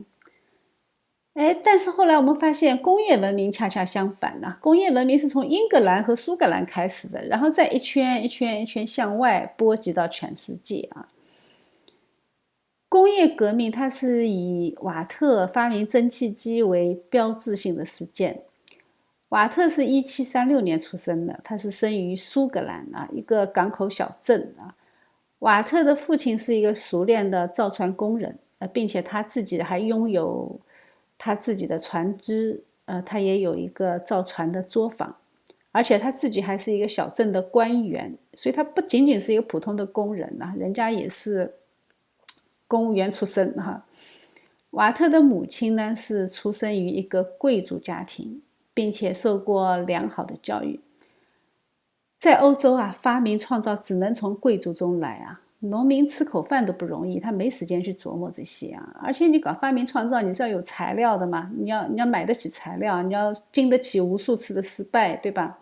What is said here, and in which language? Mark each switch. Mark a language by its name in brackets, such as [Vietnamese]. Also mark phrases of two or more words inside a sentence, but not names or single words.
[Chinese] 但是後來我們發現工業文明恰恰相反工業文明是從英格蘭和蘇格蘭開始的，然後再一圈一圈一圈向外波及到全世界工業革命它是以瓦特發明蒸汽機為標誌性的事件。瓦特是1736年出生的，他是生於蘇格蘭一個港口小鎮瓦特的父親是一個熟練的造船工人並且他自己還擁有他自己的船只他也有一個造船的作坊，而且他自己還是一個小鎮的官员，所以他不僅僅是一個普通的工人人家也是公務員出身瓦特的母親呢是出生於一個貴族家庭，並且受過良好的教育。在歐洲發明創造只能從貴族中來農民吃口飯都不容易，他沒時間去琢磨這些而且你搞發明創造，你是要有材料的嘛，你要買得起材料，你要經得起無數次的失敗，對吧？